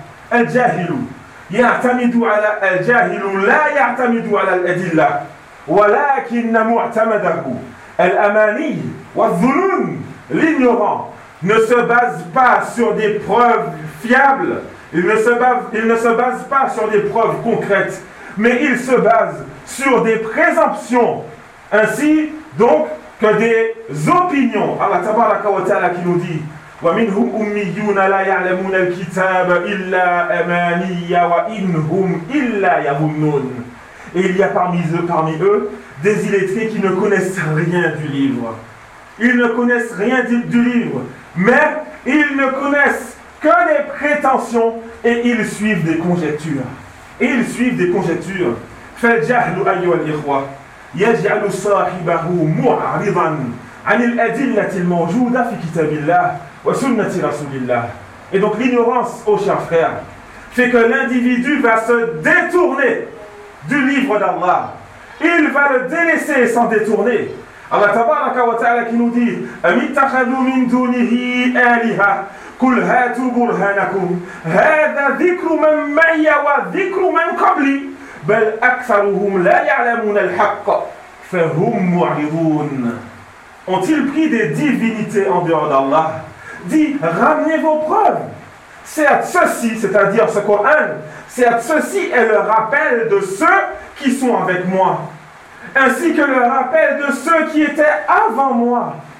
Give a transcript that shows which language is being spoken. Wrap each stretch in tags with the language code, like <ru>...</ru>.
<ar>Al-jahilu ya'tamidu ala al-jahilu la ya'tamidu ala al-adilla ولكن معتمده الاماني والظنون.</ar> <fr>L'ignorant ne se base pas sur des preuves fiables, il ne se base pas sur des preuves concrètes, mais il se base sur des présomptions ainsi donc que des opinions.</fr> <ar>Allah tabaraka wa ta'ala</ar> <fr>qui nous dit</fr> <ar>ومنهم اميون لا يعلمون الكتاب الا اماني وانهم الا يظنون.</ar> <fr>Et il y a parmi eux des illettrés qui ne connaissent rien du livre. Ils ne connaissent rien du livre, mais ils ne connaissent que des prétentions et ils suivent des conjectures.</fr> <ar>فَالْجَهْلُ أَيُّهَا الْإِخْوَةُ يَجْعَلُ صَاحِبَهُ مُعْرِضًا عَنِ الْأَدِلَّةِ الْمَوْجُودَةِ فِي كِتَابِ اللَّهِ وَسُنَّةِ رَسُولِ اللَّهِ.</ar> <fr>Et donc l'ignorance, ô chers frères, fait que l'individu va se détourner du livre d'Allah. Il va le délaisser et s'en détourner.</fr> <ar>Allah tabaraka wa ta'ala</ar> <fr>qui nous dit</fr> <ar>أَمِتَّخَذُوا مِن دُونِهِ آلِهَا قُلْ هَاتُوا بُرْهَانَكُمْ هَذَا ذِكْرُ مَنْ مَعِيَّ وَذِكْرُ مَنْ قَبْلِي بَلْ أَكْثَرُهُمْ لَا يَعْلَمُونَ الْحَقَّ فَهُمْ مُعْرِضُونَ.</ar> <fr>Ont-ils pris des divinités en dehors d'Allah? Dit, ramenez vos preuves. Certes, ceci, c'est-à-dire ce Coran, certes, ceci est le rappel de ceux qui sont avec moi, ainsi que le rappel de ceux qui étaient avant moi.</fr>